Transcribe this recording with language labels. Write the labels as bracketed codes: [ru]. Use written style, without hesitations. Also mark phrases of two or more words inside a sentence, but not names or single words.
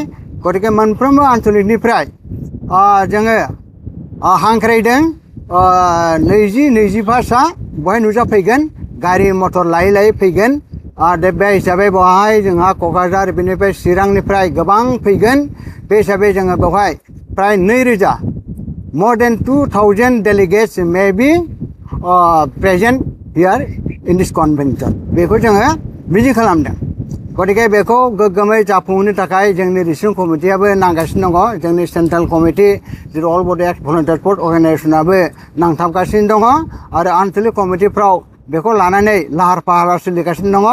[brx] गतिके मोनफ्रोमबो आन्चलिकनिफ्राय जोङो हांख्रायदों 20-25सा बेवहाय नुजाफैगोन गारि मटर लायै लायै फैगोन। आरो बे हिसाबै बेवहाय जोंहा क'क्राझार बेनिफ्राय चिरांनिफ्राय गोबां फैगोन। बे हिसाबै जोङो बेवहाय प्राय 2000 [en] more than 2000 delegates may be present here in this convention [brx] बेखौ जोङो मिजिं खालामदों। गतिके बेखौ गोग्गोमै जाफुंहोनो थाखाय जोंनि [en] receiving committee [brx] नांगासिनो दङ। जोंनि [en] central committee [brx] जेरै अल बड' एक्स भलुन्टियार फर्स अर्गेनाइजेसनाबो नांथाबगासिनो दङ आरो आन्चलिक कमिटिफ्राव बेखौ लानानै लाहार फाहारा सोलिगासिनो दङ।